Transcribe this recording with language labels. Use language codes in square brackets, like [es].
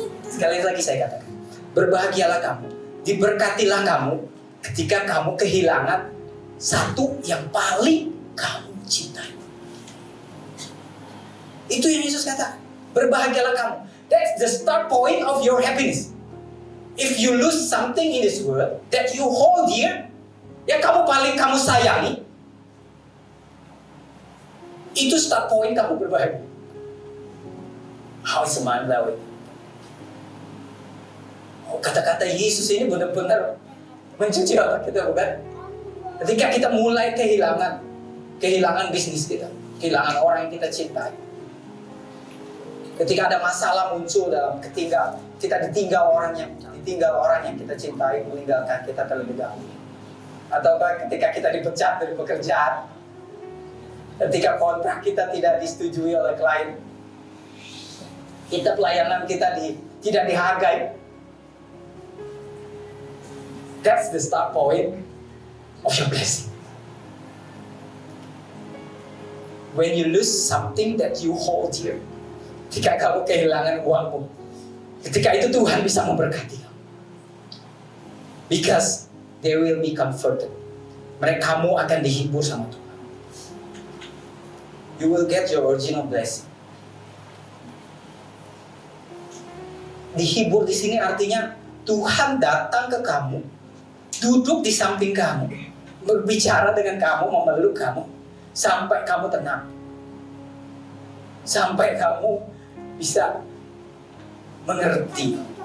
[id] Sekali lagi saya katakan, berbahagialah kamu, diberkatilah kamu ketika kamu kehilangan satu yang paling kamu cintai. Itu yang Yesus kata. Berbahagialah kamu. [en] That's the start point of your happiness. If you lose something in this world that you hold dear, [id] yang kamu sayangi, itu start point kamu berbahagia. [en] How is mind blowing? [id] Kata-kata Yesus ini benar-benar mencuci otak kita, bukan? Ketika kita mulai kehilangan bisnis kita, kehilangan orang yang kita cintai. Ketika ada masalah muncul kita ditinggal orang yang kita cintai, meninggalkan kita terlebih dahulu. Atau ketika kita dipecat dari pekerjaan, ketika kontrak kita tidak disetujui oleh klien, pelayanan kita tidak dihargai. [en] That's the start point of your blessing. when you lose something that you hold dear. [id] Ketika kamu kehilangan uangmu, ketika itu Tuhan bisa memberkati kamu. [en] Because they will be comforted. [id] Kamu akan dihibur sama Tuhan. [en] You will get your original blessing. [id] Dihibur di sini artinya Tuhan datang ke kamu, duduk di samping kamu, berbicara dengan kamu, memeluk kamu, sampai kamu tenang, sampai kamu bisa mengerti.